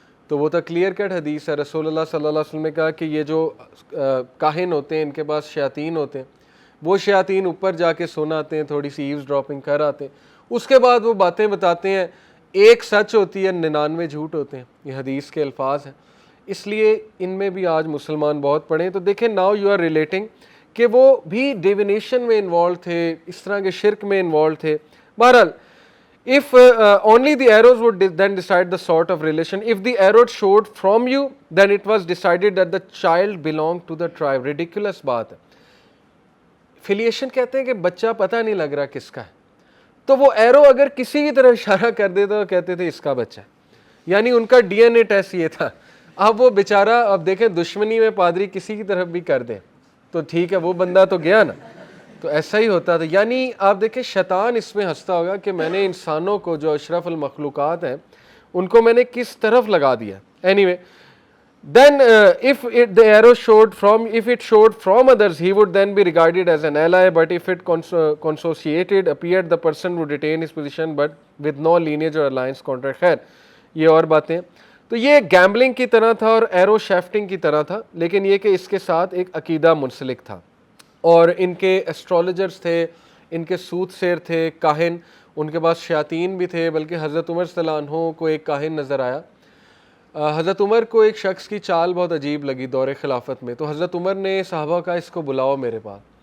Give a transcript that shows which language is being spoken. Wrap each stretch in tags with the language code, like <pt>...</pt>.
<ur>تو وہ تو کلیئر کٹ حدیث ہے. رسول اللہ صلی اللہ علیہ وسلم نے کہا کہ یہ جو کاہن ہوتے ہیں ان کے پاس شیاطین ہوتے ہیں، وہ شیاطین اوپر جا کے سن آتے ہیں، تھوڑی سی ایوز ڈراپنگ کر آتے ہیں، اس کے بعد وہ باتیں بتاتے ہیں، ایک سچ ہوتی ہے 99 جھوٹ ہوتے ہیں. یہ حدیث کے الفاظ ہیں. اس لیے ان میں بھی آج مسلمان بہت پڑھیں. تو دیکھیں</ur> <en>now you are relating</en> <ur>کہ وہ بھی ڈیوینیشن میں انوالو تھے، اس طرح کے شرک میں انوالو تھے.</ur> <en>بہرحال if only the arrows would then decide the sort of relation. If the arrow showed from you, then it was decided that the child belonged to the tribe.</en> <ur>Ridiculous بات ہے. فیلیشن کہتے ہیں کہ بچہ پتہ نہیں لگ رہا کس کا ہے، تو وہ ایرو اگر کسی کی طرف اشارہ کر دیتا تو کہتے تھے اس کا بچہ ہے. یعنی ان کا ڈی این اے ٹیسٹ یہ تھا، اب وہ بیچارہ، اب دیکھیں دشمنی میں پادری کسی کی طرف بھی کر دیں تو ٹھیک ہے، وہ بندہ تو گیا نا. تو ایسا ہی ہوتا تھا. یعنی آپ دیکھیں شیطان اس میں ہنستا ہوگا کہ میں نے انسانوں کو جو اشرف المخلوقات ہیں ان کو میں نے کس طرف لگا دیا.</ur> <en>Anyway, then if it showed from others, he would then be regarded as an ally, but if it consociated appeared, the person would retain his position but with no lineage or alliance contract.</en> <ur>خیر یہ اور باتیں. تو یہ gambling کی طرح تھا اور ایرو شیفٹنگ کی طرح تھا، لیکن یہ کہ اس کے ساتھ ایک عقیدہ منسلک تھا. اور ان کے ایسٹرولوجرز تھے، ان کے سوت سیر تھے، کاہن، ان کے پاس شیاطین بھی تھے. بلکہ حضرت عمر صلی اللہ عنہ کو ایک کاہن نظر آیا. حضرت عمر کو ایک شخص کی چال بہت عجیب لگی دور خلافت میں، تو حضرت عمر نے صحابہ کا اس کو بلاؤ میرے پاس.</ur>